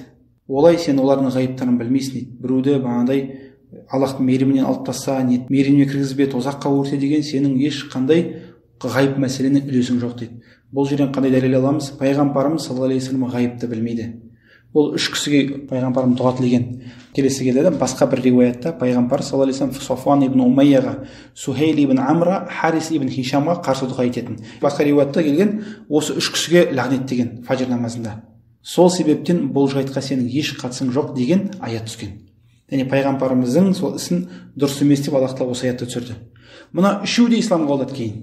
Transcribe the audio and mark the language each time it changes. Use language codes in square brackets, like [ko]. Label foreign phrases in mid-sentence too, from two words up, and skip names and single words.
[kk] Олай сен олардың ғайыптарын білмейсің дейді. Біреуді бағандай Аллахтың мейірімінен алып таста, мейіріміне кіргізбе, тозаққа өрте деген сенің ешқандай ғайып мәселені үлесің жоқ дейді. Бұл жерден қандай дәлел аламыз? Пайғамбарымыз [ar] صلى الله عليه وسلم [kk] ғайыпты білмейді. Ол үш кісіге пайғамбарымыз дұға тілеген. Келесі келеді, басқа бір риуаятта пайғамбар [ar] صلى الله عليه وسلم [kk] Софуан ибн Умайяға, Сухейл ибн Амра, Харис ибн Хишамға қарсы дұға ететін. Басқа риуаятта келген осы үш кісіге лағнет деген фажр намазында. Сол себептен бұл жайтқа сенің еш қатысың жоқ деген аят түскен. Яғни пайғамбарымыздың сол ісін дұрыс емес деп Аллах Тағала осы аятты түсірді. Мына үшеуі де исламға қабылдады кейін.